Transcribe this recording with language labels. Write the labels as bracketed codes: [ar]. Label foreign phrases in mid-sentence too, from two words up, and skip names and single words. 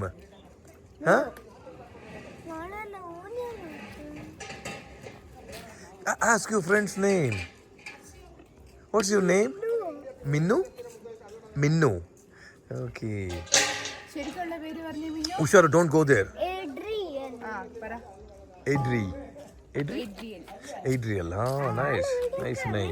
[en] haan, ask you friends name. What's your name? [ml] മിന്നു. മിന്നു, ഓക്കെ. ഉഷാർ, [en] Don't go there. Adriel. Oh, nice name.